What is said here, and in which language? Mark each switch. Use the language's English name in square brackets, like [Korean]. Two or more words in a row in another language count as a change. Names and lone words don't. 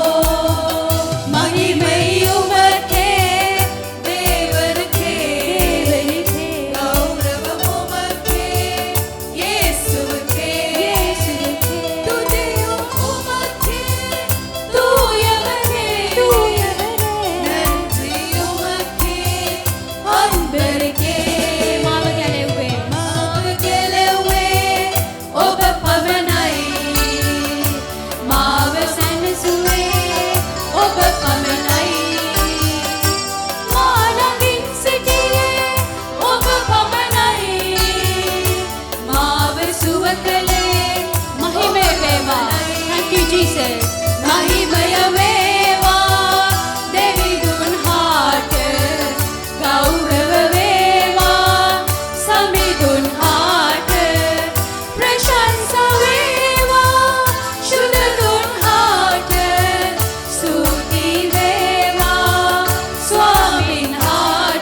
[Tamil] மகிமை உமக்கே தேவனுக்கே கௌரவம் உமக்கே இயேசுவுக்கே துதியும் உமக்கே தூயவரே நன்றி உமக்கே அன்பருக்கே [Sinhala] මාව ගැලෙව්වේ මාව කෙලෙව්වේ ඔබ පමණයි මාව සැනසුවේ ඔබ පමණයි මා ළඟින් සිටියේ ඔබ පමණයි මාව සුව කළේ මහිමය වේවා. [English] Thank you Jesus. [Sinhala] මහිමය වේවා දෙවිඳුන් හාට ගෞරව වේවා සමිඳුන් හාට ප්‍රශංසා වේවා ශුද්ධදුන් හාට ස්තුති වේවා ස්වාමින් හාට